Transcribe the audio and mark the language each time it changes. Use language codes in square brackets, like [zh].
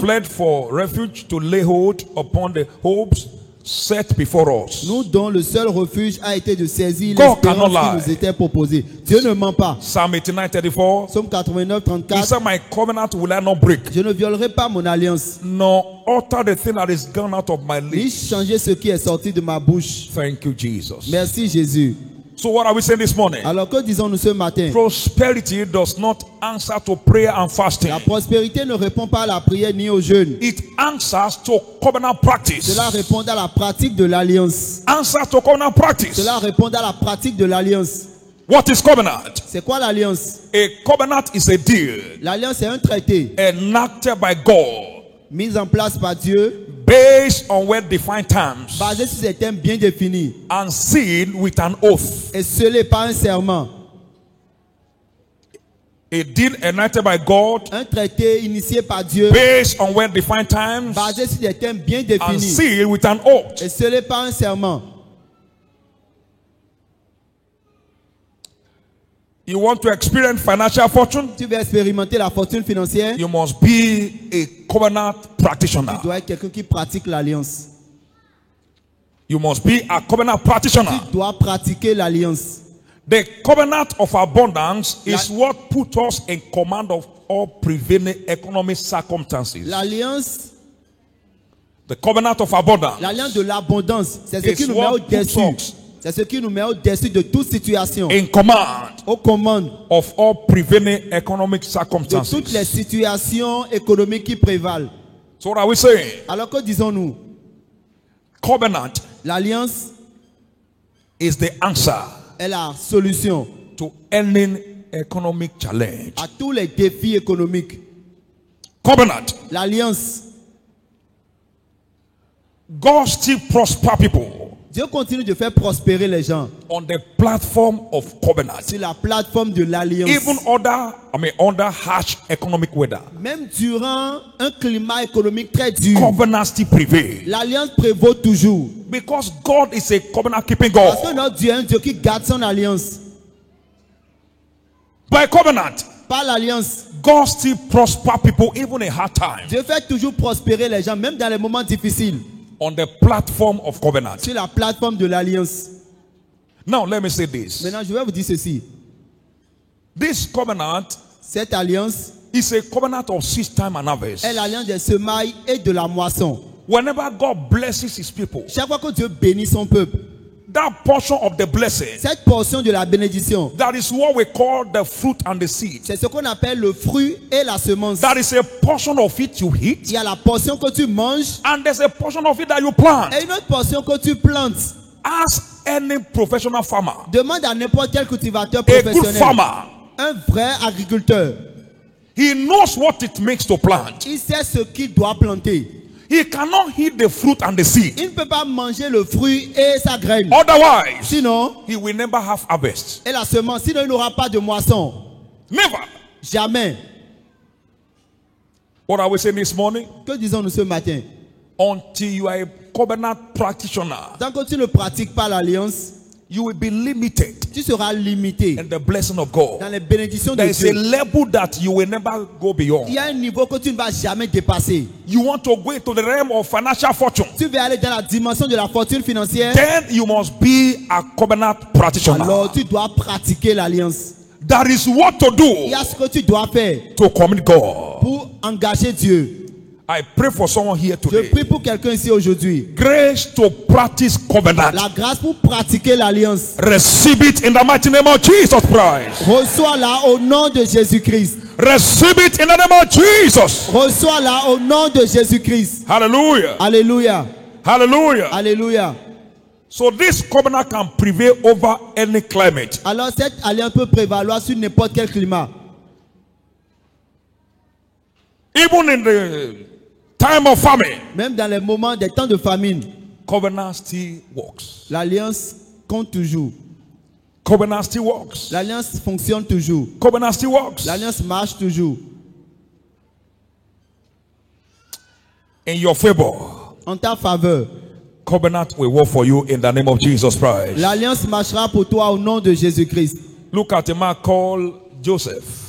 [en] fled for refuge to lay hold upon the hopes set before us. [fr] Nous dont le seul refuge a été de saisir [en] God [fr] l'espérance [en] cannot lie. [fr] qui nous était proposée. Dieu ne ment pas. [en] Psalm 89, 34. [fr] Psaume 89, [en] He [fr] 34. [en] said, my covenant will I not break, [fr] Je ne violerai pas mon alliance, [en] nor alter the thing that is gone out of my [fr] ni [en] lips. [fr] changer ce qui est sorti de ma bouche. [en] Thank you, Jesus. [fr] Merci Jésus. [en] So what are we saying this morning? [fr] Alors que disons-nous ce matin? [en] Prosperity does not answer to prayer and fasting. [fr] La prospérité ne répond pas à la prière ni au jeûne. [en] It answers to covenant practice. [fr] Cela répond à la pratique de l'alliance. [en] Answer to covenant practice. [fr] Cela répond à la pratique de l'alliance. [en] What is covenant? [fr] C'est quoi l'alliance? [en] A covenant is a deal [fr] L'alliance est un traité [en] enacted by God [fr] mis en place par Dieu, [en] based on well-defined terms [fr] basé sur des thèmes bien définis [en] and sealed with an oath. [fr] et scellé par un serment. [en] A deal enacted by God [fr] Un traité initié par Dieu, [en] based on well-defined terms [fr] basé sur des thèmes bien [en] and [fr] définis [en] sealed with an oath. [fr] et scellé par un serment. [en] You want to experience financial fortune? [fr] Tu veux expérimenter la fortune financière? [en] You must be a covenant practitioner. [fr] Tu dois être quelqu'un qui pratique l'alliance. [en] You must be a covenant practitioner. [fr] Tu dois pratiquer l'alliance. [en] The covenant of abundance is [fr] La- [en] what put us in command of all prevailing economic circumstances. [fr] L'alliance, [en] The covenant of abundance [fr] l'alliance de l'abondance, c'est ce [en] is [fr] qui nous met [en] what [fr] au-dessus. [en] puts us [fr] C'est ce qui nous met au-dessus de toute situation, [en] in command [fr] aux commandes [en] of all prevailing economic [fr] de toutes les [en] circumstances. [fr] situations économiques qui prévalent. [en] So what are we saying? [fr] Alors que disons-nous, [en] Covenant [fr] l'alliance [en] is the answer [fr] est la solution [en] to any economic challenge. [fr] à tous les défis économiques. [en] Covenant. [fr] L'alliance, [en] God still prosper people [fr] Dieu continue de faire prospérer les gens [en] on the platform of covenant. [fr] sur la plateforme de l'alliance. [en] Even under harsh economic weather. [fr] Même durant un climat économique très dur, [en] Covenant still prevail. [fr] l'alliance prévaut toujours. [en] Because God is a covenant keeping [fr] Parce que [en] God. [fr] notre Dieu est un Dieu qui garde son alliance. [en] By covenant, [fr] Par l'alliance, [en] God still prosper people even in hard times. [fr] Dieu fait toujours prospérer les gens, même dans les moments difficiles, [en] On the platform of covenant. [fr] sur la plateforme de l'alliance. [en] Now let me say this. [fr] Maintenant, je vais vous dire ceci. [en] This covenant [fr] Cette alliance [en] is a covenant of seed time and harvest. [fr] est l'alliance des semailles et de la moisson. [en] Whenever God blesses his people, [fr] Chaque fois que Dieu bénit son peuple, [en] that portion of the blessing, [fr] cette portion de la bénédiction, [en] that is what we call the fruit and the seed. [fr] c'est ce qu'on appelle le fruit et la semence. [en] That is a portion of it you [fr] Il [en] eat, [fr] y a la portion que tu manges [en] and there's a portion of it that you plant. [fr] et une autre portion que tu plantes. [en] Ask any professional farmer, [fr] Demande à n'importe quel cultivateur [en] a good [fr] professionnel, [en] farmer, [fr] un vrai agriculteur. [en] he knows what it makes to plant. [fr] Il sait ce qu'il doit planter. [en] He cannot eat the fruit and the seed. [fr] Il ne peut pas manger le fruit et sa graine. [en] Otherwise, [fr] Sinon, [en] he will never have harvest. [fr] et la semence, sinon il n'aura pas de moisson. [en] Never. [fr] Jamais. [en] What are we saying this morning? [fr] Que disons-nous ce matin? [en] Until you are a covenant practitioner, [fr] Tant que tu ne pratiques pas l'alliance, [en] you will be limited [fr] tu seras limité [en] in the blessing of God. [fr] dans les bénédictions de [en] There is a [fr] Dieu. [en] level that you will never go [fr] Il [en] beyond. [fr] y a un niveau que tu ne vas jamais dépasser. [en] You want to go into the realm of financial fortune. [fr] Tu veux aller dans la dimension de la fortune financière. [en] Then you must be a covenant practitioner. [fr] Alors tu dois pratiquer l'alliance. [en] That is what to [fr] Il [en] do [fr] y a ce que tu dois faire [en] to commit God. [fr] pour engager Dieu. [en] I pray for someone here [fr] Je [en] today. [fr] prie pour quelqu'un ici aujourd'hui. [en] Grace to practice covenant. [fr] La grâce pour pratiquer l'alliance. [en] Receive it in the mighty name of Jesus Christ. [fr] Reçois-la au nom de Jésus-Christ. [en] Receive it in the name of Jesus. [fr] Reçois-la au nom de Jésus-Christ. [en] Hallelujah. [fr] Alléluia. [en] Hallelujah. [fr] Alléluia. [en] So this covenant can prevail over any climate. [fr] Alors cette alliance peut prévaloir sur n'importe quel climat. [en] Even in the time of famine, [fr] Même dans les moments des temps de famine, [en] covenant still works. [fr] l'alliance compte toujours. [en] Covenant still works. [fr] L'alliance fonctionne toujours. [en] Covenant still works. [fr] L'alliance marche toujours. [en] In your favor, [fr] En ta faveur. [en] covenant will work for you in the name of Jesus Christ. [fr] L'alliance marchera pour toi au nom de Jésus-Christ. [en] Look at a man called Joseph.